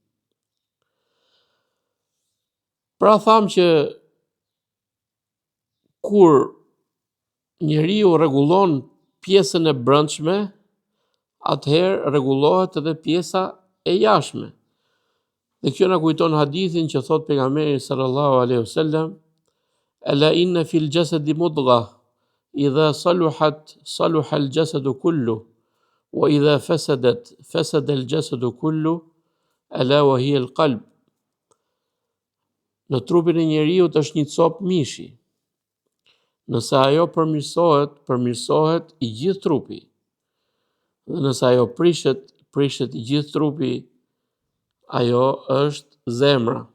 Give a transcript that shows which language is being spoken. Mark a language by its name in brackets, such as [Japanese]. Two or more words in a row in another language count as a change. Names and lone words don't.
[Albanian] Pra tham që kur njeriu rregullon pjesën e brendshme, atëherë rregullohet edhe pjesa e jashtme. Dhe kjo na kujton hadithin që thot pejgamberi [Arabic] صلى الله عليه وسلم: "ألا إن في الجسد مضغة إذا صلحت صلح الجسد كله وإذا فسدت فسد الجسد كله ألا وهي القلب." [Albanian] Në trupin e njeriut është një copë mishi. Nëse ajo përmirësohet, përmirësohet i gjithë trupi. Dhe nëse ajo prishet, prishet i gjithë trupi. Ajo është zemra.